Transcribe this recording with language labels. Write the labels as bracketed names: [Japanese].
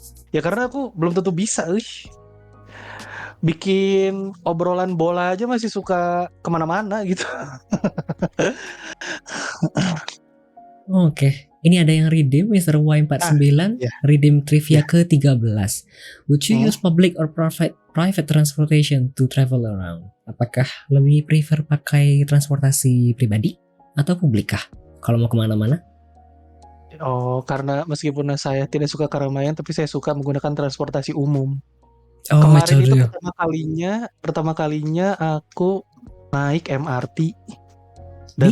[Indonesian] Ya karena aku belum tentu bisa, bikin obrolan bola aja masih suka kemana-mana gitu. Oke, ini ada yang redeem Mr. Ah, Y49, ya, redeem trivia ya. [English] ke-13. Would you Hmm. use public or private transportation to travel around? [Indonesian] Apakah lebih prefer pakai transportasi pribadi atau publik kah? Kalau mau kemana-mana? Oh, karena meskipun saya tidak suka keramaian, tapi saya suka menggunakan transportasi umum. Oh, Kemarin itu jodoh. pertama kalinya aku naik MRT dan